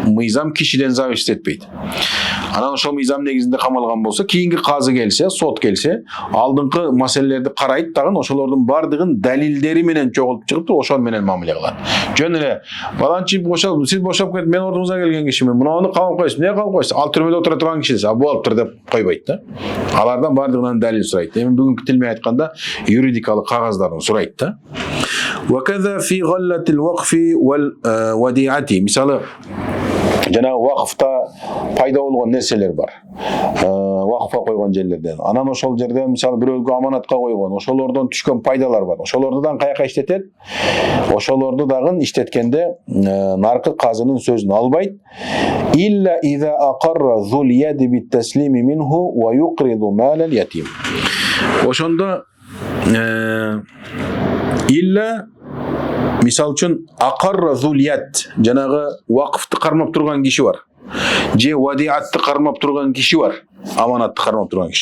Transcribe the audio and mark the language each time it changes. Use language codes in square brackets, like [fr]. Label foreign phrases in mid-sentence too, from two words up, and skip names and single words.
[ky] мыйзам кишиден зависит этпейт. Анан ошол мыйзам негизинде камалган болсо, кийинки казы келсе, сот келсе, алдыңкы маселелерди карайт дагы ошолордун бардыгын далилдери менен чогултуп чыгып, ошол менен мамиле кылат. Жөн эле баланчы бошоп, сиз бошоп кетип, мен ордуңузга келген кишимин, мунуну камап коесуз, эмне камап коесуз? Ал түрмөдө отура турган кишисиз, а болуптур деп койбойт да. Алардан бардыгынан далил сурайт. Эми бүгүнкү тил менен айтканда юридикалык кагаздарын сурайт да. [ar] وكذا في غلة الوقف والوديعة. [ky] Мисалы, жанагы вакыфта пайда болгон нерселер бар. Вакыфка койгон жерлерден. Анан ошол жерден мисалы бирөөгө аманатка койгон, ошолордон түшкөн пайдалар бар. Ошолордун каяка иштетет? Ошолорду дагы иштеткенде наркы казынын сөзүн албайт. [ar] إلا إذا أقر ذو اليد بالتسليم منه ويقر مال اليتيم. [ky] Ошондо илля мисал үчүн [ar] أقر ذو اليد, [ky] жанагы вакыфты кармап турган киши бар. Же вадиатты кармап турган киши бар. Аманатты кармап турган киши.